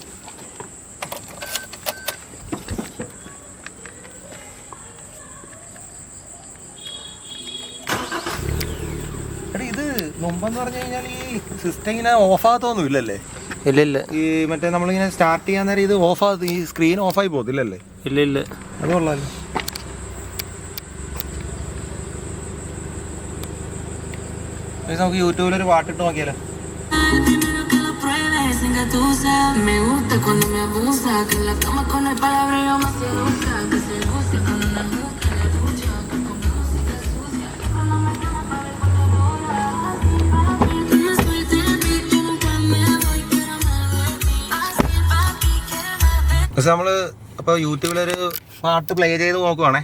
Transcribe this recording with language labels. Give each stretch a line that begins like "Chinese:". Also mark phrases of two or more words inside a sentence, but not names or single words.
Malayalam: എടാ ഇത് മുമ്പെന്ന് പറഞ്ഞു കഴിഞ്ഞാൽ ഈ സിസ്റ്റം ഇങ്ങനെ ഓഫാകത്തൊന്നും ഇല്ലല്ലേ? ഇല്ല. ഈ മറ്റേ നമ്മളിങ്ങനെ സ്റ്റാർട്ട് ചെയ്യാൻ നേരം ഇത് ഓഫാകത്ത്, ഈ സ്ക്രീൻ ഓഫായി പോകത്തില്ലല്ലേ? ഇല്ല. അത് കൊള്ളാമല്ലോ. നമുക്ക് യൂട്യൂബിലൊരു പാട്ടിട്ട് നോക്കിയാലോ?
Spanish: Me gusta cuando me abusa, que en la cama con el palabreo me seduza, que se luce cuando me busca, la lucha, que con música sucia, pero no me llama para ver cuando llora. Una suerte de mí, yo nunca me voy, quiero más de mí, así papi, quiere más de mí.
Malayalam: പക്ഷെ നമ്മൾ അപ്പോൾ യൂട്യൂബിലൊരു പാട്ട് പ്ലേ ചെയ്ത് നോക്കുവാണേ.